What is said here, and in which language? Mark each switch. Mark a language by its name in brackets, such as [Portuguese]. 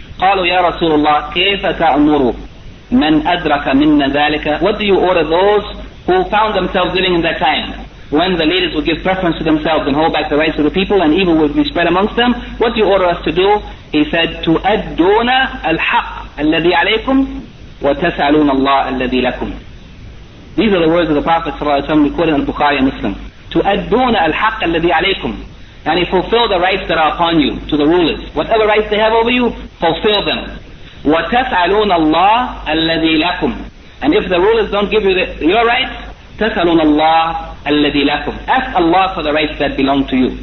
[Arabic] قَالُوا يَا رَسُولُ اللَّهِ كَيْفَ تَأْمُرُ مَنْ أَدْرَكَ مِنَّ ذَلِكَ, [English] what do you order those who found themselves living in that time when the leaders will give preference to themselves and hold back the rights of the people and evil will be spread amongst them? What do you order us to do? He said, [Arabic] تُؤَدُّونَ الْحَقَّ الَّذِي عَلَيْكُمْ وَتَسْأَلُونَ اللَّهَ الَّذِي لَكُمْ. [English] These are the words of the Prophet ﷺ recorded in Bukhari and Muslim. [Arabic] تُؤَدُّونَ الْحَقَّ الَّذِي عَلَيْكُمْ, [English] and he fulfill the rights that are upon you to the rulers. Whatever rights they have over you, fulfill them. [Arabic] وَتَسْأَلُونَ اللَّهَ الَّذِي لَكُمْ, [English] and if the rulers don't give you your rights, [Arabic] تَسْأَلُونَ اللَّهَ الَّذِي لَكُمْ, [English] ask Allah for the rights that belong to you.